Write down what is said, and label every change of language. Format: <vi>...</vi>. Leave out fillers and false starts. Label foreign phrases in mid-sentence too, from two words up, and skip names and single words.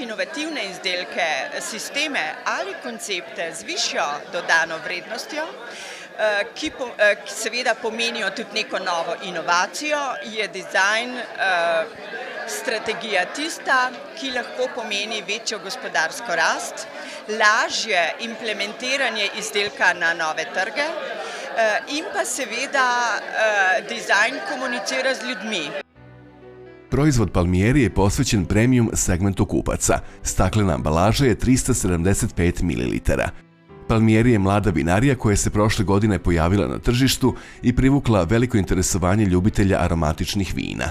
<sl>inovativne izdelke, sisteme ali koncepte z višjo dodano vrednostjo, ki seveda pomenijo tudi neko novo inovacijo, je dizajn strategija tista, ki lahko pomeni večjo gospodarsko rast, lažje implementiranje izdelka na nove trge in pa seveda dizajn komunicira z ljudmi.</sl> <sr>Proizvod Palmieri je posvećen premium segmentu kupaca. Staklena ambalaža je 375 ml. Palmieri je mlada vinarija koja se prošle godine pojavila na tržištu i privukla veliko interesovanje ljubitelja aromatičnih vina.</sr>